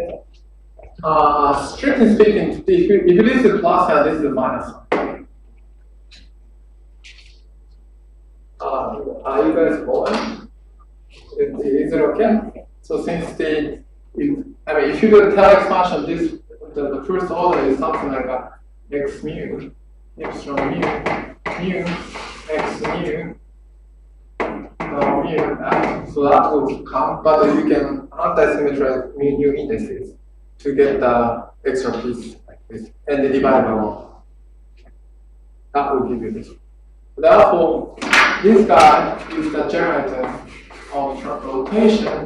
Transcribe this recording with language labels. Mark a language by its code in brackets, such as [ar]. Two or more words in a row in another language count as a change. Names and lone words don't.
[en] Strictly speaking, if this is a plus and this is a minus. Are you guys following? Is it okay? So since if you do the Taylor expansion, the first order is something like x mu, epsilon mu, mu, x mu, mu, so that will come, but you can anti-symmetrize mu indices to get the extra piece like this, and then divide by 1. That will give you this. Therefore, this guy is the generator of rotation.